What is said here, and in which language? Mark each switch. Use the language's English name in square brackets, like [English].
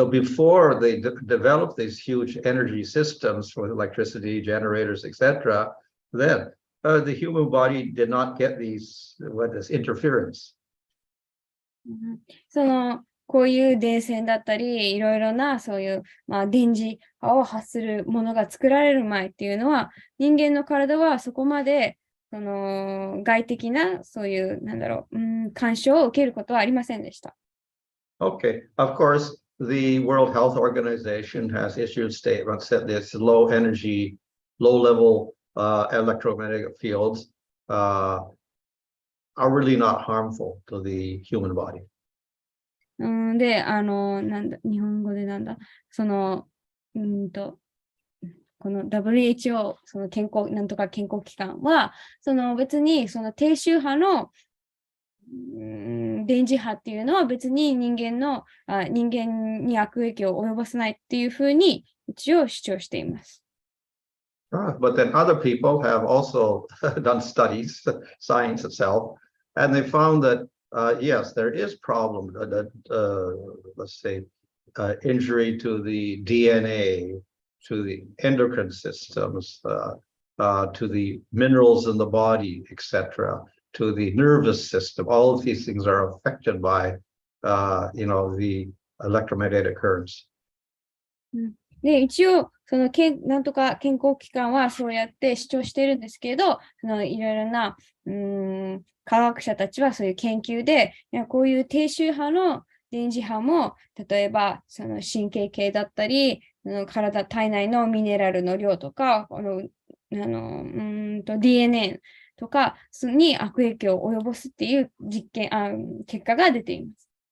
[English] So before they developed these huge energy systems for electricity, generators, etc., then the human body did not get this interference. [Japanese] こういう電線だったり、いろいろなそういう、まあ、電磁波を発するものが作られる前っていうのは、人間の体はそこまで外的なそういう、干渉を受けることはありませんでした。 [English] Okay, of course, the World Health Organization has issued statements that this low energy, low level electromagnetic fields are really not harmful to the human body. [Japanese] で、日本語でこの WHO、なんとか健康機関は、別に低周波の電磁波っていうのは別に人間に悪影響を及ぼさないっていうふうに一応主張しています。 [English] But then other people have also done studies, science itself, and they found that yes, there is problem that let's say injury to the DNA, to the endocrine systems, to the minerals in the body, etc., to the nervous system. All of these things are affected by the electromagnetic currents. [Japanese] で、一応、なんとか健康機関はそうやって主張しているんですけど、いろいろな、科学者たちはそういう研究で、こういう低周波の電磁波も、例えば、神経系だったり、体内のミネラルの量とか、DNA とかに悪影響を及ぼすっていう結果が出ています。